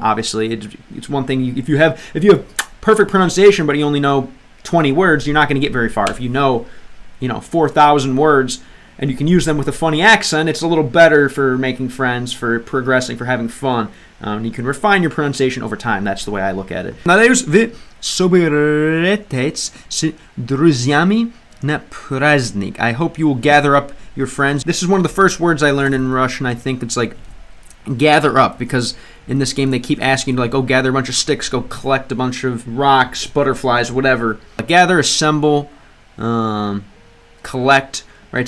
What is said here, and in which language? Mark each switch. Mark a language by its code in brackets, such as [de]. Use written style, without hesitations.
[en] Obviously, it's one thing if you have perfect pronunciation, but you only know 20 words, you're not going to get very far. If you know 4,000 words and you can use them with a funny accent, it's a little better for making friends, for progressing, for having fun. You can refine your pronunciation over time. That's the way I look at it. [ru] Надеюсь, вы соберетесь с друзьями на праздник. [en] I hope you will gather up your friends. This is one of the first words I learned in Russian. I think it's like gather up, because in this game they keep asking you to, like, go gather a bunch of sticks, go collect a bunch of rocks, butterflies, whatever. Gather, assemble, collect, right?